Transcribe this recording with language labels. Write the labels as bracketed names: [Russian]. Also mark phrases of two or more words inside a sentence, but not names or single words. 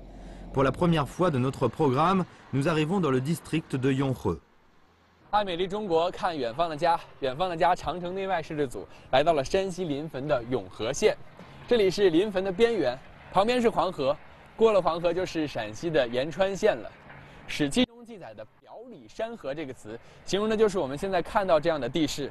[French] Pour la première fois de notre programme, nous arrivons dans le district de Yonghe. [Chinese] 爱美丽中国，看远方的家，远方的家，长城内外摄制组来到了山西临汾的永和县，这里是临汾的边缘，旁边是黄河，过了黄河就是陕西的延川县了。史记中记载的“表里山河”这个词，形容的就是我们现在看到这样的地势。